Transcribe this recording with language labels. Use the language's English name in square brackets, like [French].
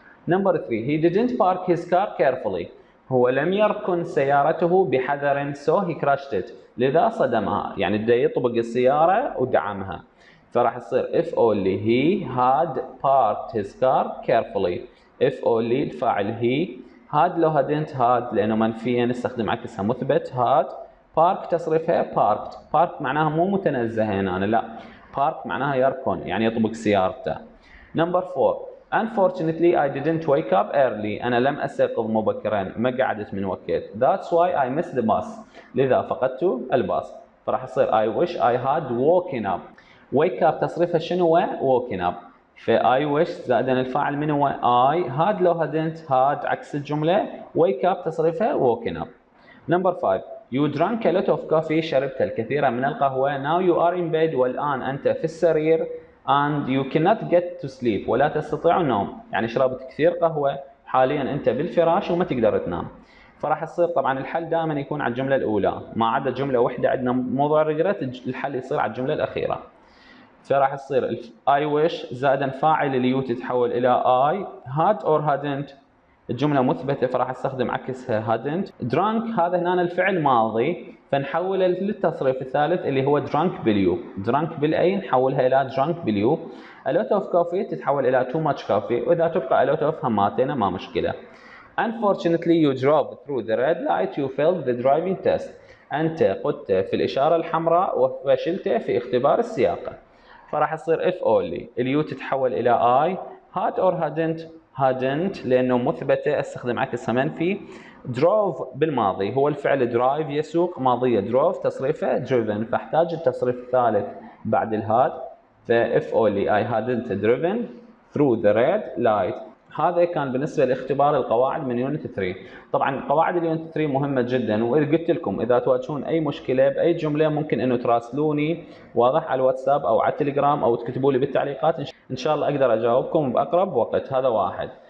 [English] Number 3 he didn't park his car carefully. [Arabic] هو لم يركن سيارته بحذر [English] so he crashed it. [Arabic] لذا صدمها، يعني بده يطبق السيارة ودعمها. فراح تصير [English] if only he had parked his car carefully. if only [Arabic] الفاعل he، had لو [English] hadn't had [Arabic] لأنه منفية نستخدم عكسها مثبت had. park تصريفها parked. park معناها مو متنزه هنا، لا park معناها يركن يعني يطبق سيارته. [English] Number 4 unfortunately I didn't wake up early. [Arabic] أنا لم أستيقظ مبكرا، ما قعدت من وقت. [English] that's why I missed the bus. [Arabic] لذا فقدت الباص. فراح يصير [English] I wish I had woken up. wake up [Arabic] تصريفها شنو هو؟ [English] woken up. [Arabic] في I wish زائدا الفاعل من هو؟ [English] I had [Arabic] لو [English] hadn't had [Arabic] عكس الجملة، wake up تصريفها woken up. [English] Number 5 you drank a lot of coffee. [Arabic] شربت الكثير من القهوة. [English] now you are in bed [Arabic] والآن أنت في السرير [English] and you cannot get to sleep [Arabic] ولا تستطيع النوم. يعني شربت كثير قهوة، حاليا أنت بالفراش وما تقدر تنام. فراح يصير طبعا الحل دائما يكون على الجملة الأولى، ما عدا جملة واحدة عندنا موضوع الريجريت الحل يصير على الجملة الأخيرة. فراح يصير [English] I wish [Arabic] زائدا فاعل اليو تتحول إلى I. [English] had or hadn't [Arabic] الجملة مثبتة فراح استخدم عكسها hadn't. drunk هذا هنا الفعل ماضي فنحوله للتصريف الثالث اللي هو drunk باليو. drunk بالأي نحولها إلى drunk باليو. [English] a lot of coffee [Arabic] تتحول إلى [English] too much coffee، [Arabic] وإذا تبقى [English] a lot of [Arabic] هماتنا ما مشكلة. [English] unfortunately you drove through the red light you failed the driving test. [Arabic] أنت قدت في الإشارة الحمراء وفشلت في اختبار السياقة. فراح يصير [English] if only [Arabic] اليو تتحول إلى I. [English] had or hadn't [Arabic] لأنه مثبتة استخدم عكسها منفي. drove بالماضي هو الفعل drive يسوق، ماضية drove تصريفه driven، فاحتاج التصريف الثالث بعد الهاد. [English] ف if only I hadn't driven through the red light. [Arabic] هذا كان بالنسبة لاختبار القواعد من يونت 3. طبعا قواعد اليونت 3 مهمة جدا، وإذا قلت لكم إذا تواجهون أي مشكلة بأي جملة ممكن إنه تراسلوني واضح على الواتساب أو على التليكرام أو تكتبوا لي بالتعليقات، إن شاء الله أقدر أجاوبكم بأقرب وقت. هذا واحد.